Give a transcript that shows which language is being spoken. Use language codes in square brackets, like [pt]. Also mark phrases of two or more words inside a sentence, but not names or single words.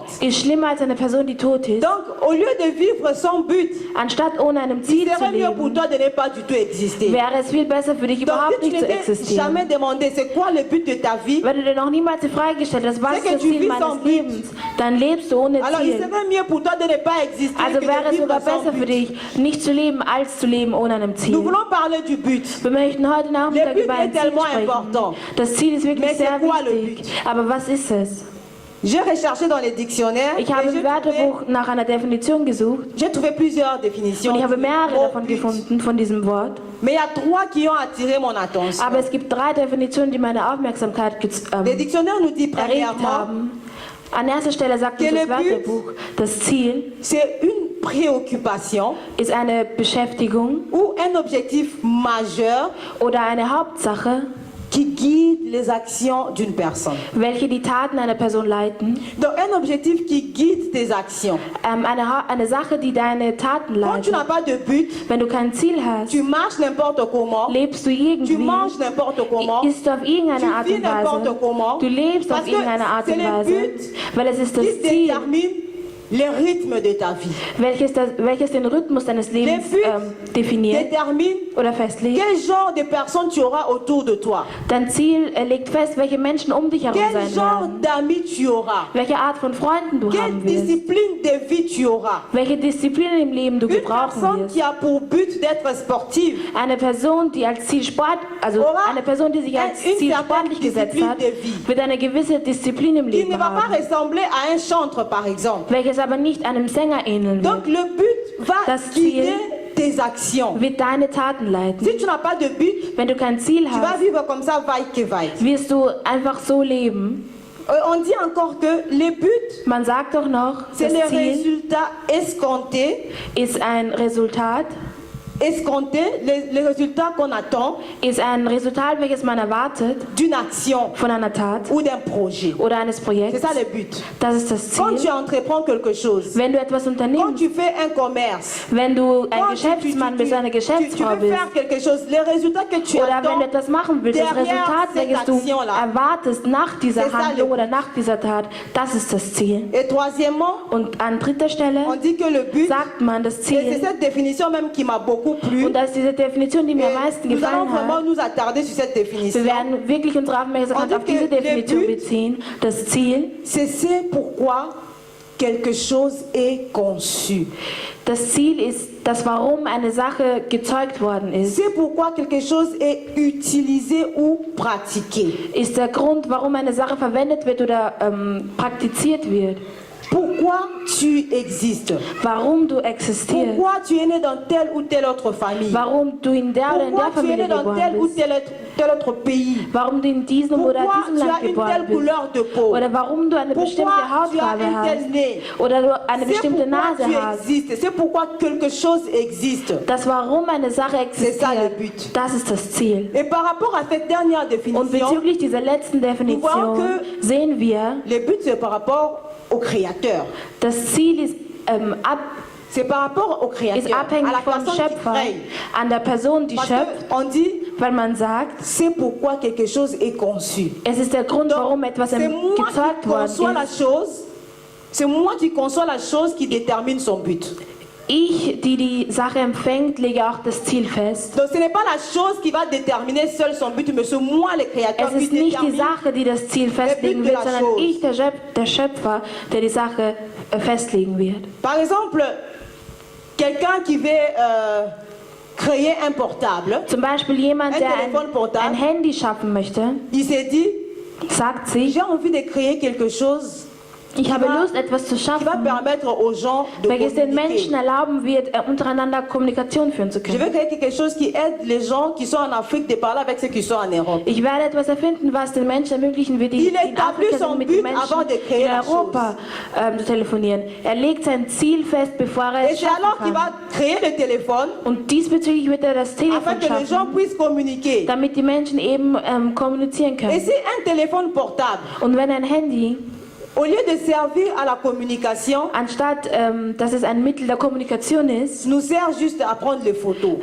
[de] ist schlimmer als eine Person, die tot ist. [fr] Donc au lieu de vivre sans but, [de] Anstatt ohne einem [fr] il [de] Ziel zu [fr] serait mieux pour [de] leben, [fr] toi de ne pas du tout exister. [de] wäre es viel besser für dich, [fr] Donc [de] überhaupt [fr] si tu [de] nicht zu [fr] n'étais [de] existieren. [fr] jamais demandé c'est quoi le but de ta vie, [de] Wenn du dir noch niemals die Frage gestellt hast, was [fr] C'est [de] ist [fr] que [de] das [fr] tu [de] Ziel [fr] vis sans [de] meines [fr] but. [de] Lebens, dann lebst du ohne [fr] alors il [de] Ziel. [fr] serait mieux pour toi de ne pas exister [de] Also [fr] que [de] wäre [fr] de [de] es [fr] vivre [de] sogar [fr] sans [de] besser für [fr] but. [de] dich, nicht zu leben, als zu leben ohne einem [fr] Nous [de] Ziel. [fr] voulons parler du but. [de] Wir möchten heute Nachmittag [fr] Le but [de] über ein [fr] est [de] Ziel [fr] tellement [de] sprechen. [fr] important. [de] Das Ziel ist wirklich [fr] Mais c'est [de] sehr [fr] quoi le [de] wichtig. [fr] but? [de] Aber was ist es? [fr] J'ai recherché dans les dictionnaires. [de] Ich habe im Wörterbuch nach einer Definition gesucht. [fr] J'ai trouvé plusieurs définitions. [de] Und ich habe mehrere davon gefunden, von diesem Wort. [fr] Mais il y a 3 qui ont attiré mon attention. [de] Aber es gibt 3 Definitionen, die meine Aufmerksamkeit [fr] Les dictionnaires nous disent [de] erregt [fr] premièrement [de] haben. An erster Stelle sagt uns das Wörterbuch, das Ziel [fr] c'est une préoccupation [de] ist eine Beschäftigung [fr] ou un objectif majeur [de] oder eine Hauptsache, [fr] qui guide les actions d'une personne. [de] welche die Taten einer Person leiten. [fr] Donc un objectif qui guide tes actions. [de] Eine Sache, die deine Taten [fr] Quand tu [de] leitet. [fr] n'as pas de but, [de] Wenn du kein Ziel hast, [fr] tu marches n'importe comment, [de] lebst du [fr] tu [de] irgendwie, [fr] manges n'importe comment, [de] isst du auf irgendeine [fr] tu [de] Art [fr] vis [de] und [fr] n'importe [de] Weise, [fr] comment, [de] du lebst [fr] parce [de] auf [fr] que [de] irgendeine Art [fr] c'est [de] und [fr] le [de] Weise, [fr] but [de] weil es ist [fr] qui [de] das Ziel, [fr] détermine le rythme de ta vie. [de] welches den Rhythmus deines Lebens [fr] Le but [de] definiert [fr] détermine [de] oder festlegt. [fr] quel genre de personnes tu auras autour de toi. [de] Dein Ziel legt fest, welche Menschen um dich herum [fr] Quel [de] sein [fr] genre [de] werden, [fr] d'amis tu auras. [de] welche Art von Freunden du [fr] Quelle [de] haben wirst, [fr] discipline de vie tu auras. [de] welche Disziplinen im Leben du [fr] Une [de] gebrauchen [fr] personne [de] wirst. [fr] qui a pour but d'être sportive [de] Eine Person, die als Ziel Sport, also [fr] Aura [de] eine Person, die sich als [fr] une [de] Ziel [fr] certaine [de] sportlich gesetzt [fr] discipline [de] hat, [fr] de vie. [de] wird eine gewisse Disziplin im [fr] qui [de] Leben [fr] ne va pas [de] haben, [fr] ressembler à un chantre par exemple. [de] welches aber nicht einem Sänger ähneln [fr] Donc [de] wird, [fr] le but va [de] Das [fr] guider [de] Ziel [fr] tes actions. [de] wird deine Taten leiten. [fr] Si tu n'as pas de but, [de] Wenn du kein Ziel [fr] tu vas [de] hast, [fr] vivre comme ça, vaille que vaille. [de] wirst du einfach so leben. [fr] On dit encore que le but, [de] Man sagt doch noch, [fr] c'est [de] das [fr] le [de] Ziel [fr] résultat escompté, [de] ist ein Resultat, [fr] le résultat qu'on attend [de] ist ein Resultat, welches man erwartet [fr] d'une action [de] von einer Tat [fr] ou d'un projet. [de] oder eines [fr] C'est [de] Projekts. [fr] ça le but. [de] Das ist das [fr] Quand tu [de] Ziel. [fr] entreprends quelque chose, [de] Wenn du etwas [fr] quand [de] unternimmst, [fr] tu fais un commerce, [de] wenn du ein [fr] quand [de] Geschäftsmann bist, eine [fr] tu [de] Geschäftsfrau [fr] veux [de] bist, [fr] faire quelque chose, le résultat que tu [de] oder wenn [fr] attends, [de] du etwas machen willst, das [fr] derrière [de] Resultat, [fr] cette [de] welches du [fr] action-là, [de] erwartest nach dieser [fr] c'est ça [de] Handlung [fr] le [de] oder nach dieser Tat, das ist das Ziel. [fr] et troisièmement, [de] Und an dritter Stelle [fr] on dit que le but, [de] sagt man das [fr] et c'est [de] Ziel, [fr] cette définition même qui m'a beaucoup plu. [de] und das ist diese Definition, die mir am [fr] Et [de] meisten [fr] nous allons [de] gefallen [fr] vraiment [de] hat. [fr] nous attarder sur cette [de] Wir [fr] définition. [de] werden wirklich unsere Aufmerksamkeit auf diese Definition beziehen. Das Ziel, [fr] C'est pourquoi quelque chose est conçu. [de] das Ziel ist das, warum eine Sache gezeugt worden ist. [fr] C'est pourquoi quelque chose est utilisé ou pratiqué. [de] Ist der Grund, warum eine Sache verwendet wird oder praktiziert wird. [fr] Pourquoi tu existes. [de] Warum du existierst. [fr] Pourquoi tu es né dans telle ou telle autre famille. [de] Warum du in der oder in der [fr] Pourquoi tu es né [de] Familie [fr] dans tel ou [de] geboren bist. [fr] tel autre pays. [de] Warum du in diesem oder [fr] Pourquoi [de] diesem [fr] tu [de] Land [fr] as une [de] geboren [fr] telle [de] bist. [fr] couleur de peau. [de] Oder warum du eine bestimmte [fr] Pourquoi tu as [de] Hautfarbe [fr] un tel [de] hast. [fr] nez. [de] Oder du eine [fr] C'est [de] bestimmte [fr] pourquoi [de] Nase [fr] tu [de] hast. [fr] existes. C'est pourquoi quelque chose existe. [de] Das Warum eine Sache [fr] C'est ça le [de] existiert, [fr] but. [de] das ist das Ziel. [fr] Et par rapport à cette dernière [de] Und [fr] définition, [de] bezüglich dieser letzten Definition [fr] que- [de] sehen wir, [fr] le but c'est par rapport au Créateur. [de] das Ziel ist, [fr] C'est par rapport au [de] ist [fr] Créateur, à [de] abhängig [fr] la [de] vom [fr] personne qui [de] Schöpfer, [fr] crée. [de] an der Person, die [fr] Parce [de] schöpft, [fr] qu'on dit, [de] weil man sagt, [fr] c'est pourquoi quelque chose est conçu. [de] es ist der Grund, warum etwas [fr] C'est moi [de] gezeugt [fr] qui conçois la [de] worden ist. [fr] chose. C'est moi qui conçois la chose qui détermine son but. [de] Ich, die die Sache empfängt, lege auch das Ziel fest. [fr] Donc ce n'est pas la chose qui va déterminer seul son but, mais c'est moi le créateur [de] Es [fr] qui [de] ist nicht die [fr] détermine. [de] Sache, die das Ziel festlegen [fr] de [de] wird, [fr] la [de] sondern [fr] chose. [de] ich, der Schöpfer, der die Sache festlegen wird. [fr] Par exemple, quelqu'un qui veut créer un portable, [de] Zum Beispiel jemand, Ein der Telefon portable. ein Handy schaffen möchte, [fr] il s'est dit, [de] sagt sich, [fr] j'ai envie de créer quelque chose [de] ich habe [fr] va- [de] Lust, etwas zu [fr] qui va [de] schaffen, [fr] permettre aux gens de [de] welches den Menschen [fr] communiquer. [de] erlauben wird, untereinander Kommunikation führen zu [fr] Je veux [de] können. [fr] créer quelque chose qui aide les gens qui sont en Afrique de parler avec ceux qui sont en Europe. [de] Ich werde etwas erfinden, was den Menschen ermöglichen wird, die [fr] Il [de] in [fr] établit [de] Afrika [fr] son [de] sind, mit [fr] but [de] den Menschen [fr] avant de créer [de] in [fr] la [de] Europa zu telefonieren. Er legt sein Ziel fest, bevor er [fr] Et [de] es [fr] c'est alors [de] schaffen [fr] qu'il [de] kann. [fr] va créer le téléphone [de] Und diesbezüglich wird er das [fr] afin [de] Telefon [fr] que les gens [de] schaffen, [fr] puissent communiquer. [de] damit die Menschen eben kommunizieren [fr] Et [de] können. [fr] si un téléphone portable, [de] Und wenn ein Handy, [fr] au lieu de servir à la communication, [de] anstatt dass es ein Mittel der Kommunikation ist, [fr] nous sert juste à prendre les photos.